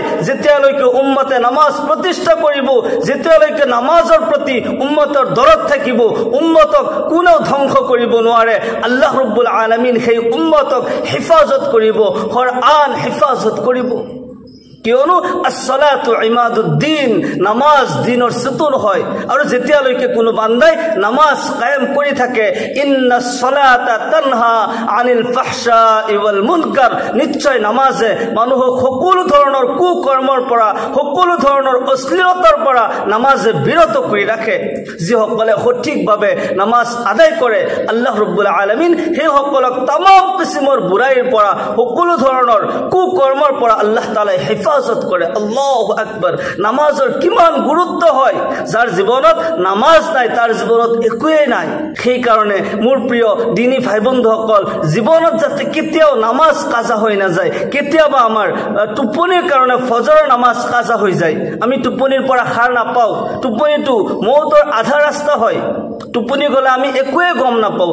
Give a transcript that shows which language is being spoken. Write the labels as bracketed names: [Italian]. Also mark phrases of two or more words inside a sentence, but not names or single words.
[Assamese] যেতিয়ালৈকে উম্মতে নামাজ প্ৰতিষ্ঠা কৰিব, যেতিয়ালৈকে নামাজৰ প্ৰতি উম্মতৰ দৰদ থাকিব, উম্মতক কোনেও ধ্বংস কৰিব নোৱাৰে। [Arabic] الله رب العالمين [Assamese] সেই উম্মতক হিফাজত কৰিব, কোৰআন হিফাজত কৰিব। কিয়নো [Arabic] الصلاة عماد الدين, [Assamese] নামাজ দিনৰ সুতুন হয়। আৰু যেতিয়ালৈকে কোনো বান্দাই নামাজ কায়েম কৰি থাকে, [Arabic] إن الصلاة تنهى عن الفحشاء والمنكر, [Assamese] নিশ্চয় নামাজে মানুহক সকলো ধৰণৰ কুকৰ্মৰ পৰা, সকলো ধৰণৰ অশ্লীলতাৰ পৰা নামাজে বিৰত কৰি ৰাখে। যিসকলে সঠিকভাৱে নামাজ আদায় কৰে, [Arabic] الله رب العالمين [Assamese] সেইসকলক তামাম কিছিমৰ বুৰাইৰ পৰা, সকলো ধৰণৰ কুকৰ্মৰ পৰা আল্লাহ তাআলাই হিফাজত কৰে। [Arabic] الله أكبر. [Assamese] নামাজৰ কিমান গুৰুত্ব হয়, যাৰ জীৱনত নামাজ নাই তাৰ জীৱনত একোৱেই নাই। সেই কাৰণে মোৰ প্ৰিয় দিনী ভাই বন্ধুসকল, জীৱনত যাতে কেতিয়াও নামাজ কাজা হৈ নাযায়। কেতিয়াবা আমাৰ টোপনিৰ কাৰণে ফজৰৰ নামাজ কাজা হৈ যায়, আমি টোপনিৰ পৰা সাৰ নাপাওঁ, টোপনিটো মৌতৰ আধা ৰাস্তা হয়, টোপনি গ'লে আমি একোৱে গম নাপাওঁ।